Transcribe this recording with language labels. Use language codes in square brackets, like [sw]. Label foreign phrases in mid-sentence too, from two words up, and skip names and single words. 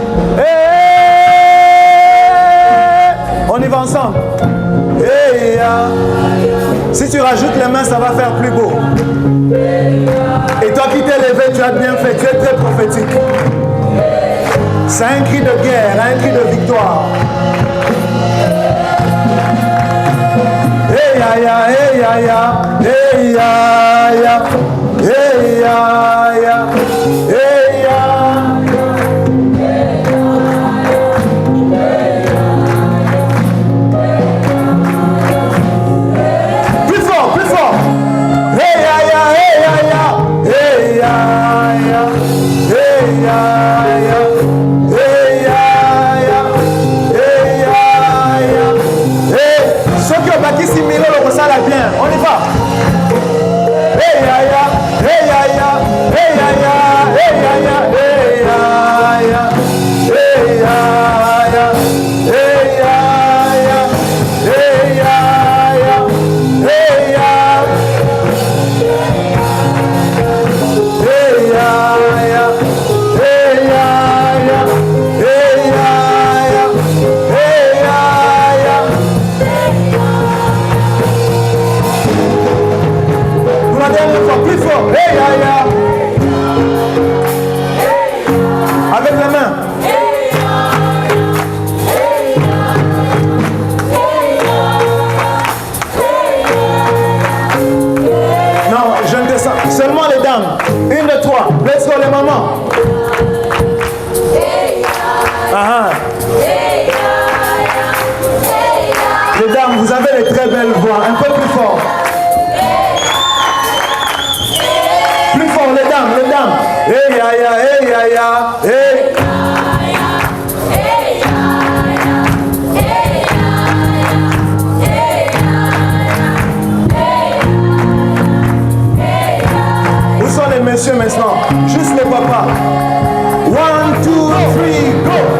[fr] Hey. On y va ensemble. [en] Yeah, yeah. [fr] Si tu rajoutes les mains, ça va faire plus beau. Et toi qui t'es levé, tu as bien fait. Tu es très prophétique. C'est un cri de guerre, un cri de victoire. Hey ya ya, hey ya ya, hey ya ya, hey ya ya, hey ya. Plus fort, plus fort. Hey ya ya, hey ya ya, hey ya ya, hey ya ya. Qui simile le ressala bien. On y va. Hey ya ya, hey ya ya, hey ya ya, hey ya ya, hey ya ya, hey ya ya, hey ya ya, hey ya ya, hey ya, hey ya ya, hey ya ya, hey ya ya, hey ya ya. La dernière fois, plus fort. Hey, ya, ya. Avec la main. Non, je ne descends. Seulement les dames. Une de trois. [en] Let's go [fr] les mamans. Les dames, vous avez de très belles voix. Un peu plus fort. Plus fort, les dames, les dames. Hey ya ya, hey ya ya, hey. Où sont les messieurs maintenant? Juste les papas. 1, 2, 3, go!